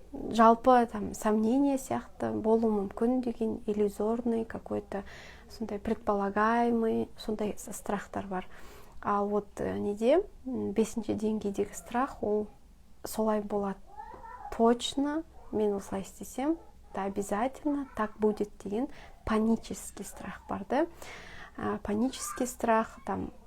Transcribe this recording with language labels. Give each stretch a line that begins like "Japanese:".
Kazakh: Жалпы там сомнение сияқты болу мүмкін деген
Russian: иллюзорный какой-то
Kazakh: сондай
Russian: предполагаемый
Kazakh: сондай страхтар бар. Ал вот неде 5-ші деңгейдегі страх, ол солай болады.
Russian: Точно
Kazakh: мен осылай істесем,
Russian: да обязательно так будет
Kazakh: деген
Russian: панический страх
Kazakh: бар да.
Russian: Панический страх, там